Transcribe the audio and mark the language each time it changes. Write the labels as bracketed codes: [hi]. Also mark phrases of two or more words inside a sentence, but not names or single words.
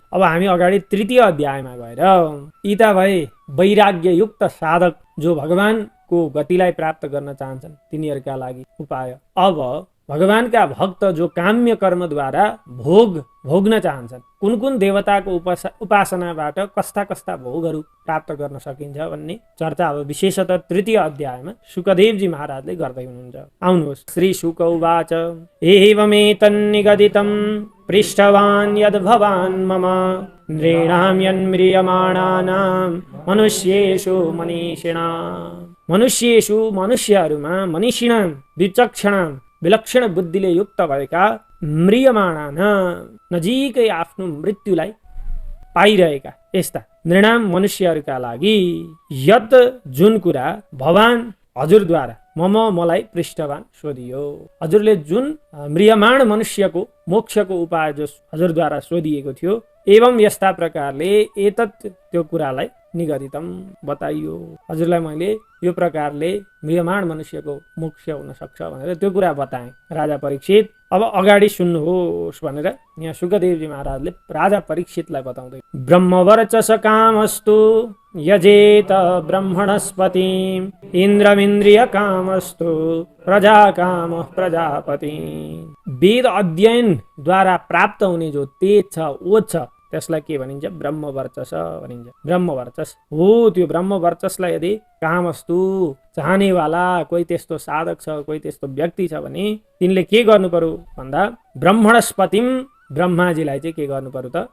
[ne] अब हामी अगाडि तृतीय अध्यायमा गएर यीता भए वैराग्ययुक्त साधक जो भगवानको गतिलाई प्राप्त गर्न चाहन्छन् तिनीहरूका लागि उपाय। अब भगवानका भक्त जो काम्य कर्मद्वारा भोग्न चाहन्छन्, कुन कुन देवताको उपासनाबाट कस्ता कस्ता भोगहरू प्राप्त गर्न सकिन्छ भन्ने चर्चा अब विशेषतः तृतीय अध्यायमा सुखदेवजी महाराजले गर्दै हुनुहुन्छ। [sa] आउनुहोस्। श्री शुक उवाच एवमेतन्निगदितं पृष्ठवान् यद् भवान् मम नृणां यन्म्रियमाणानां मनुष्येषु मनुष्यहरूमा मनीषिणां विचक्षणां [ne] विलक्षण बुद्धिले युक्त भएका म्रियमाणान नजिकै आफ्नो मृत्युलाई पाइरहेका यस्ता नृणाम मनुष्यहरूका लागि यत जुन कुरा भवान हजुरद्वारा मलाई पृष्ठवान सोधियो, हजुरले जुन म्रियमाण मनुष्यको मोक्षको उपाय जो हजुरद्वारा सोधिएको थियो, एवं यस्ता प्रकारले एतत् त्यो कुरालाई निगदितम बताइयो, हजुरलाई मैले यो प्रकारले म्रियमाण मनुष्यको मोक्ष हुन सक्छ भनेर त्यो कुरा बताएँ। राजा परीक्षित अब अगाडि सुन्नुहोस् भनेर यहाँ सुखदेवजी महाराजले राजा परीक्षितलाई बताउँदै, [sa] ब्रह्मवर्चस कामस्तु यजेत ब्रह्मणस्पतिम् इन्द्रमिन्द्रिय कामस्तु प्रजा काम प्रजापति। [ne] वेद अध्ययन द्वारा प्राप्त हुने जो तेज छ, ओज छ, त्यसलाई के भनिन्छ? ब्रह्मवर्चस भनिन्छ। ब्रह्मवर्चस हो त्यो ब्रह्मवर्चसलाई यदि कामस्तु चाहनेवाला कोही त्यस्तो साधक छ, कोही त्यस्तो व्यक्ति छ भने तिनले के गर्नु पर्यो भन्दा ब्रह्मणस्पतिम ब्रह्माजीलाई चाहिँ के गर्नु पर्यो त?